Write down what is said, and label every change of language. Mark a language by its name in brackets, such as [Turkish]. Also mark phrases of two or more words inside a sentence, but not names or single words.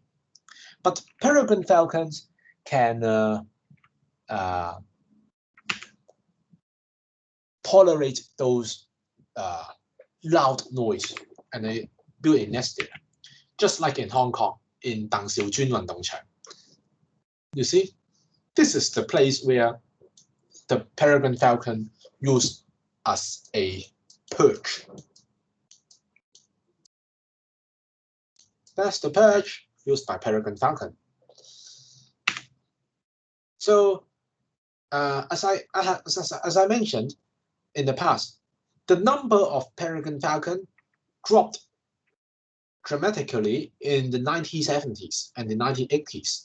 [English] But peregrine falcons can tolerate those loud noise, and they build a nest there, just like in Hong Kong, in 鄧兆尊運動場. You see, this is the place where the peregrine falcon used as a perch. That's the perch used by peregrine falcon. So, as I mentioned in the past, the number of peregrine falcon dropped dramatically in the 1970s and the 1980s.